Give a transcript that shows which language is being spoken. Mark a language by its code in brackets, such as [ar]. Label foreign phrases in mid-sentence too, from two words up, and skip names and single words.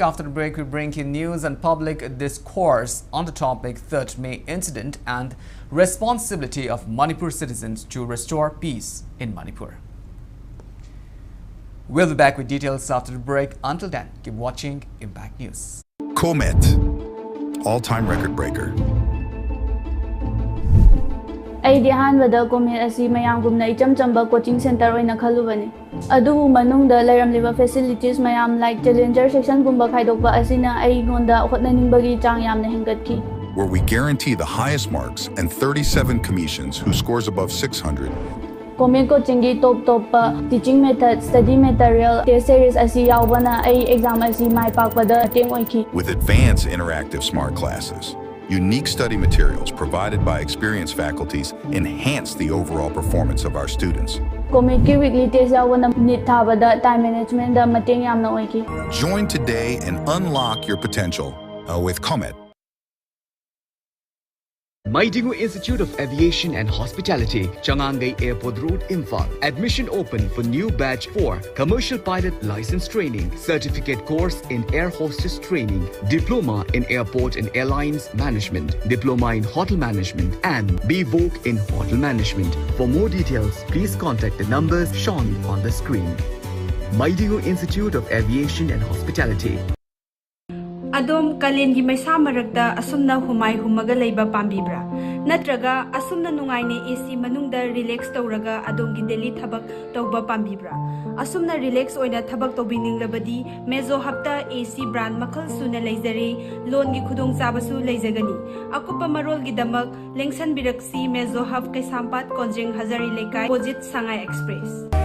[en] After the break, we bring you news and public discourse on the topic 3rd May incident and responsibility of Manipur citizens to restore peace in Manipur. We'll be back with details after the break. Until then, keep watching Impact News. Comet, all-time record breaker. [mni] ꯑꯩꯗꯤ ꯑꯍꯥꯟꯕꯗ ꯀꯣꯃꯦꯠ ꯑꯁꯤ ꯃꯌꯥꯝꯒꯨꯝꯅ ꯏꯆꯝ ꯆꯝꯕ [en] coaching center [mni] ꯑꯣꯏꯅ ꯈꯜꯂꯨꯕꯅꯤ ꯑꯗꯨꯕꯨ ꯃꯅꯨꯡꯗ ꯂꯩꯔꯝꯂꯤꯕ ꯐꯦꯁꯤꯂꯤꯇꯤꯁ ꯃꯌꯥꯝ [en] like challenger section [mni] ꯈꯥꯏꯗꯣꯛꯄ ꯑꯁꯤꯅ ꯑꯩꯉꯣꯟꯗ ꯍꯣꯠꯅꯅꯤꯡꯕꯒꯤ ꯆꯥꯡ ꯌꯥꯝꯅ ꯍꯦꯟꯒꯠꯈꯤ [en] Where we guarantee the highest marks and 37 commissions who scores above 600. [mni] ꯀꯣꯃꯦꯠ ꯀꯣꯆꯤꯡꯒꯤ ꯇꯣꯞ-ꯇꯣꯞꯄ ꯇꯤꯆꯤꯡ ꯃꯦꯊꯗ [en] study material test series [mni] ꯑꯁꯤ ꯌꯥꯎꯕꯅ ꯑꯩ ꯑꯦꯛꯖꯥꯝ ꯑꯁꯤ ꯃꯥꯏ ꯄꯥꯛꯄꯗ ꯃꯇꯦꯡ ꯑꯣꯏꯈꯤ [en] With advanced interactive smart classes, unique study materials provided by experienced faculties enhance the overall performance of our students. [mni] ꯀꯣꯃꯦꯠꯀꯤ [en] weekly test [mni] ꯌꯥꯎꯕꯅ ꯅꯤꯠ ꯊꯥꯕꯗ [en] time management [mni] ꯃꯇꯦꯡ ꯌꯥꯝꯅ ꯑꯣꯏꯈꯤ [en] Join today and unlock your potential with Comet. Maidingu Institute of Aviation and Hospitality, Changangai Airport Road, Imphal. Admission open for new batch 4, Commercial Pilot License Training, Certificate Course in Air Hostess Training, Diploma in Airport and Airlines Management, Diploma in Hotel Management, and BVOC in Hotel Management. For more details, please contact the numbers shown on the screen. Maidingu Institute of Aviation and Hospitality. [mni] Adom kalengi maisa maragda asumna humai humaga leiba pambibra natraga asumna nungaine AC manungda relax tawraga adongi daily thabak tawba pambibra asumna relax oina thabak tawbininglabadi mezo hapta [en] AC brand [mni] makhal suna leizare loan gi khudong chabasu leizagani akupa marol gi damak lengsan biraksi mezo hap kai sampat konjeng hazari lekai opposite Sangai Express.